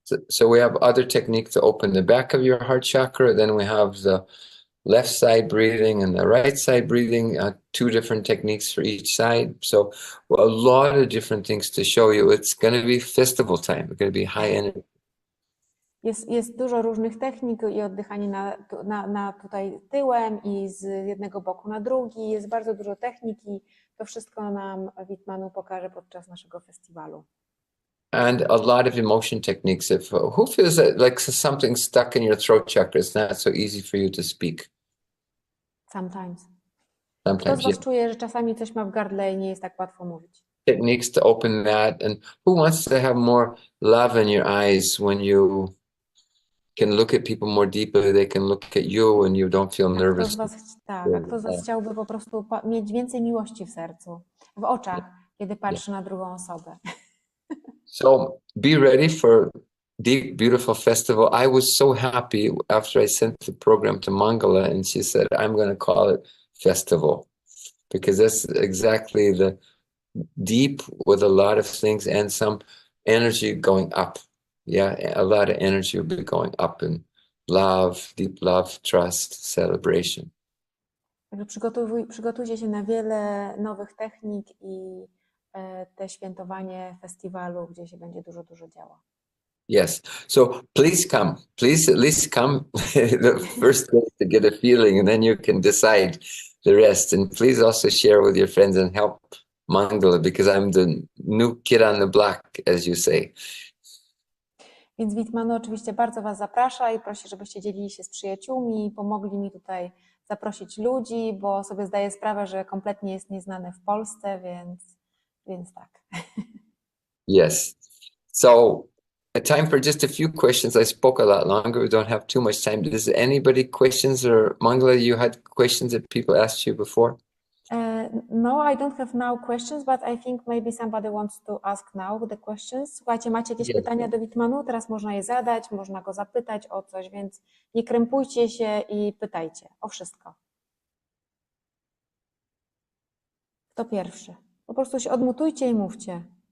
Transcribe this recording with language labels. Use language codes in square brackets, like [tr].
[en] So we have other techniques to open the back of your heart chakra. Then we have the left side breathing and the right side breathing, 2 different techniques for each side. So a lot of different things to show you. It's going to be festival time. It's going to be high energy. [pl] Jest dużo różnych technik i oddychanie na tutaj tyłem i z jednego boku na drugi. Jest bardzo dużo technik i to wszystko nam Veet Mano pokaże podczas naszego festiwalu. [en] And a lot of emotion techniques. If who feels that like something stuck in your throat chakra, it's not so easy for you to speak. Sometimes. [pl] Kto [en] Sometimes, [pl] z Was czuje, że czasami coś ma w gardle i nie jest tak łatwo mówić? [en] techniques to open that. And who wants to have more love in your eyes when you can look at people more deeply? They can look at you and you don't feel nervous. [pl] A kto z Was chciałby po prostu mieć więcej miłości w sercu, w oczach, kiedy patrzy na drugą osobę? [en] So be ready for Deep Beautiful Festival. I was so happy after I sent the program to Mangala and she said, I'm going to call it Festival, because that's exactly the deep with a lot of things and some energy going up. Yeah, a lot of energy will be going up in love, deep love, trust, celebration. [pl] Przygotujcie się na wiele nowych technik i te świętowanie festiwalu, gdzie się będzie dużo działo. [en] Yes. So please come. Please at least come the first day to get a feeling, and then you can decide the rest. And please also share with your friends and help Mangala, because I'm the new kid on the block, as you say. [pl] Więc Veet Mano oczywiście bardzo Was zaprasza i prosi, żebyście dzielili się z przyjaciółmi i pomogli mi tutaj zaprosić ludzi, bo sobie zdaję sprawę, że kompletnie jest nieznany w Polsce, więc tak. [en] Yes. So time for just a few questions. I spoke a lot longer. We don't have too much time. Does anybody questions, or Mangala, you had questions that people asked you before? No, I don't have now questions, but I think maybe somebody wants to ask now the questions. [pl] Słuchajcie, macie jakieś pytania do Veet Mano? Teraz można je zadać, można go zapytać o coś, więc nie krępujcie się i pytajcie o wszystko. Kto pierwszy? Po prostu się odmutujcie i mówcie.